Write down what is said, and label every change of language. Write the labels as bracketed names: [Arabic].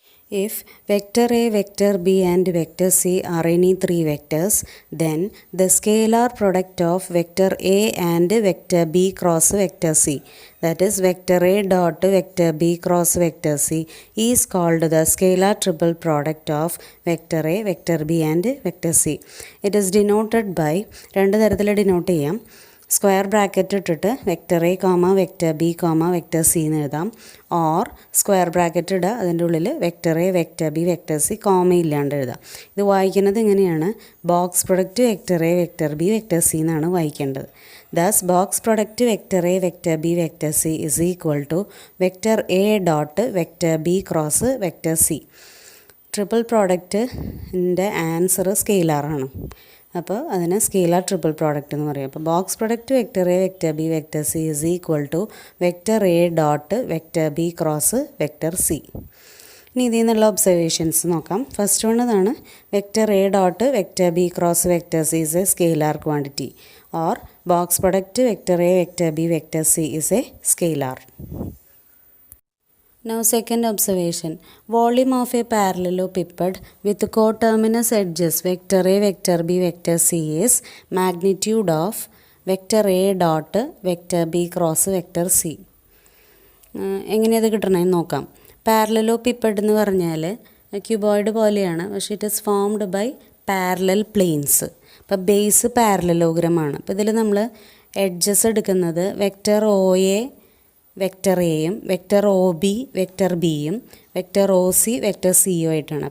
[English] If vector A, vector B and vector C are any three vectors, then the scalar product of vector A and vector B cross vector C, that is vector A dot vector B cross vector C, is called the scalar triple product of vector A, vector B and vector C. It is denoted by [Malayalam] രണ്ട് തരത്തിൽ denote ചെയ്യാം. Square bracket ഇട്ടിട്ട് vector A comma vector B comma vector C എന്ന് എഴുതാം. Or square bracket ഇടുക, അതിൻ്റെ ഉള്ളിൽ vector A vector B vector C comma ഇല്ലാണ്ട് എഴുതാം. ഇത് വായിക്കുന്നത് ഇങ്ങനെയാണ്: box product vector A vector B vector C എന്നാണ് വായിക്കേണ്ടത്. [English] Thus box product vector A vector B vector C is equal to vector A dot vector B cross vector C. [Malayalam] Triple പ്രോഡക്റ്റിൻ്റെ answer സ്കെയിലാറാണ്. അപ്പോൾ അതിന് സ്കെയിലാർ ട്രിപ്പിൾ പ്രോഡക്റ്റ് എന്ന് പറയും. അപ്പോൾ [English] Box product vector A vector B vector C is equal to vector A dot vector B cross vector C. [Malayalam] ഇനി ഇതിൽ നിന്നുള്ള observations നോക്കാം. ഫസ്റ്റ് വൺ ഇതാണ്: [English] Vector A dot vector B cross vector C is a scalar quantity. Or box product vector A vector B vector C is a scalar. Now second observation, volume of a parallelepiped with coterminous edges vector A, vector B, vector C is magnitude of vector A dot vector B cross vector C. [Malayalam] എങ്ങനെയത് കിട്ടണമെന്ന് നോക്കാം. പാരലലോപിപ്പഡ് എന്ന് പറഞ്ഞാൽ cuboid പോലെയാണ്, പക്ഷേ [English] It is formed by parallel planes. [Malayalam] അപ്പോൾ base പാരലലോഗ്രമാണ്. അപ്പോൾ ഇതിൽ നമ്മൾ എഡ്ജസ് എടുക്കുന്നത് വെക്റ്റർ ഒ എ വെക്റ്റർ എയും വെക്റ്റർ ഒ ബി വെക്റ്റർ ബിയും വെക്റ്റർ ഒ സി വെക്റ്റർ സിയും ആയിട്ടാണ്.